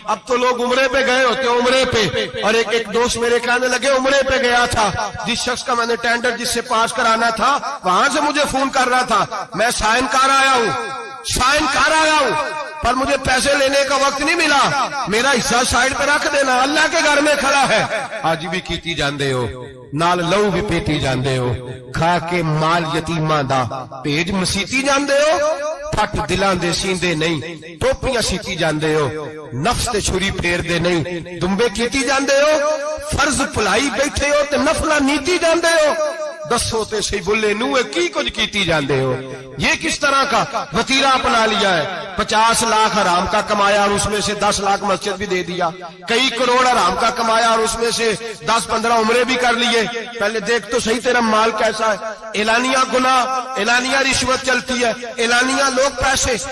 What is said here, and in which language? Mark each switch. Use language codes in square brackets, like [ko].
[ur] اب تو لوگ عمرے پہ گئے ہوتے ہیں, عمرے پہ, اور ایک دوست میرے کہنے لگے عمرے پہ گیا تھا, جس شخص کا میں نے ٹینڈر سے پاس کرانا تھا وہاں سے مجھے فون کر رہا تھا, میں سائن کر آیا ہوں, پر مجھے پیسے لینے کا وقت نہیں ملا, میرا حصہ سائڈ پہ رکھ دینا, اللہ کے گھر میں کھڑا ہے. [pa] آج بھی کیتی جاندے ہو, نال لو بھی پیتی جاندے ہو, کھا کے مال یتیماں دا پیج مسیتی جاندے ہو, پھٹ دلاں دے سیندے نہیں, ٹوپیاں سیتی جاندے ہو, نفس تے چھری پھیر دے نہیں, دمبے کیتی جاندے ہو, فرض پلائی بیٹھے ہو تے نفلہ نیتی جاندے ہو, دسو تے سی بلے نوے کی کچھ کیتی جاندے ہو. [ur] یہ کس طرح کا وتیرہ اپنا لیا ہے؟ 50 لاکھ حرام کا کمایا اور اس میں سے 10 لاکھ مسجد بھی دے دیا, کئی کروڑ حرام کا کمایا اور اس میں سے 10-15 عمرے بھی کر لیے. پہلے دیکھ تو صحیح تیرا مال کیسا ہے. اعلانیہ گناہ, اعلانیہ رشوت چلتی ہے, اعلانیہ لوگ پیسے.